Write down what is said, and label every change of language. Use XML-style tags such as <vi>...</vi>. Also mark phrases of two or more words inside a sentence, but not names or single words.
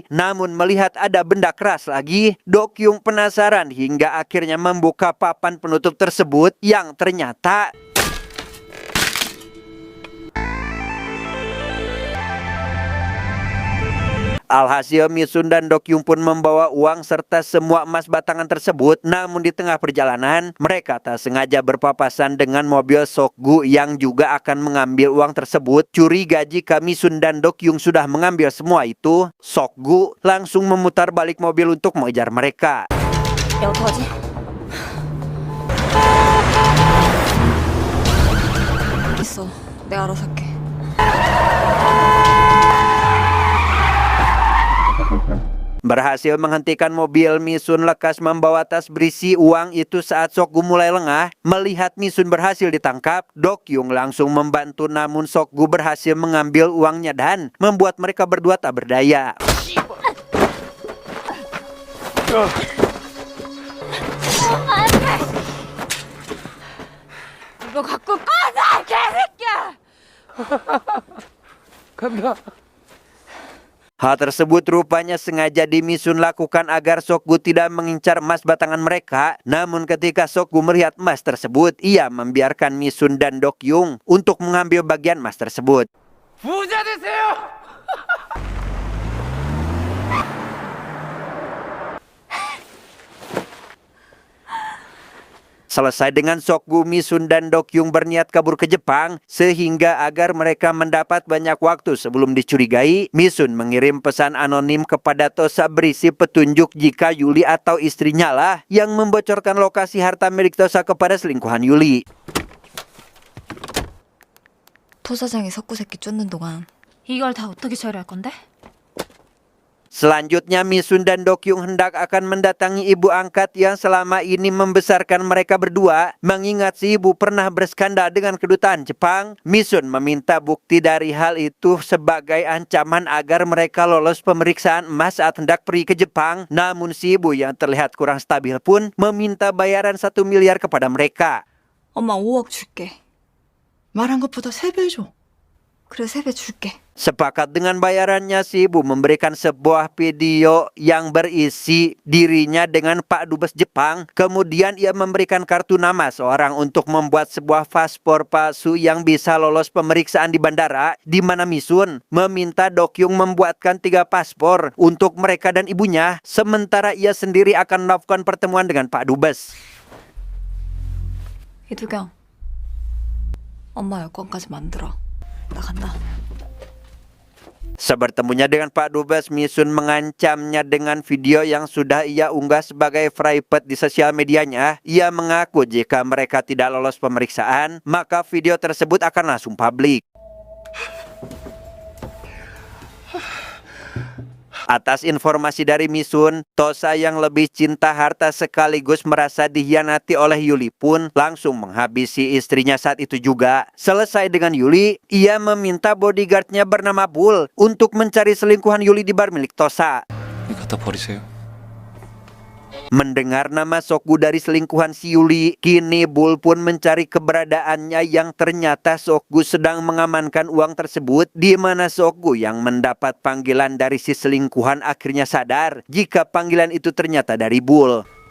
<id>Namun melihat ada benda keras lagi, Dokyung penasaran hingga akhirnya membuka papan penutup tersebut yang ternyata alhasil Misun dan Dokyung pun membawa uang serta semua emas batangan tersebut. Namun di tengah perjalanan, mereka tak sengaja berpapasan dengan mobil Sokgu yang juga akan mengambil uang tersebut. Curiga jika Misun dan Dokyung sudah mengambil semua itu, Sokgu langsung memutar balik mobil untuk mengejar mereka.</id> <ko>야, 어떡하지? 있어. 내가 알아서 할게.</ko> <id>Berhasil menghentikan mobil, Misun lekas membawa tas berisi uang itu saat Sokgu mulai lengah. Melihat Misun berhasil ditangkap, Dokyung langsung membantu namun Sokgu berhasil mengambil uangnya dan membuat mereka berdua tak berdaya.</id> <ko>이거 갖고 꺼져, 개새끼야! 간다.</ko> <id>Hal tersebut rupanya sengaja Misun lakukan agar Sokgu tidak mengincar emas batangan mereka. Namun ketika Sokgu melihat emas tersebut, ia membiarkan Misun dan Dokyung untuk mengambil bagian emas tersebut.</id> <ko>부자 되세요.</ko> <id>Selesai dengan Sokgu, Misun dan Dokyung berniat kabur ke Jepang. Sehingga agar mereka mendapat banyak waktu sebelum dicurigai, Misun mengirim pesan anonim kepada Tosa berisi petunjuk jika Yuli atau istrinya lah yang membocorkan lokasi harta milik Tosa kepada selingkuhan Yuli.</id> <ko>토 사장이 석구 새끼 쫓는 동안 이걸 다 어떻게 처리할 건데?</ko> <id>Selanjutnya Misun dan Dokyung hendak akan mendatangi ibu angkat yang selama ini membesarkan mereka berdua. Mengingat si ibu pernah berskandal dengan kedutaan Jepang, Misun meminta bukti dari hal itu sebagai ancaman agar mereka lolos pemeriksaan emas saat hendak pergi ke Jepang. Namun si ibu yang terlihat kurang stabil pun meminta bayaran 1 miliar kepada mereka.</id> <ko>엄마 5억 줄게. 말한 것보다 3배 줘. 그래 3배 줄게.</ko> <id>Sepakat dengan bayarannya, si ibu memberikan sebuah video yang berisi dirinya dengan Pak Dubes Jepang. Kemudian ia memberikan kartu nama seorang untuk membuat sebuah paspor palsu yang bisa lolos pemeriksaan di bandara, di mana Misun meminta Dokyung membuatkan 3 paspor untuk mereka dan ibunya, sementara ia sendiri akan melakukan pertemuan dengan Pak Dubes.</id> <ko>이두경, 엄마 여권까지 만들어. 나 간다.</ko> <id>Sebertemunya dengan Pak Dubes, Misun mengancamnya dengan video yang sudah ia unggah sebagai private di sosial medianya. Ia mengaku jika mereka tidak lolos pemeriksaan, maka video tersebut akan langsung publik. Atas informasi dari Misun, Tosa yang lebih cinta harta sekaligus merasa dikhianati oleh Yuli pun langsung menghabisi istrinya saat itu juga. Selesai dengan Yuli, ia meminta bodyguardnya bernama Bull untuk mencari selingkuhan Yuli di bar milik Tosa.</id> <ko>갖다 버리세요.</ko> <id>Mendengar nama Sokgu dari selingkuhan si Yuli, kini Bull pun mencari keberadaannya yang ternyata Sokgu sedang mengamankan uang tersebut, di mana Sokgu yang mendapat panggilan dari si selingkuhan akhirnya sadar jika panggilan itu ternyata dari Bull.</id>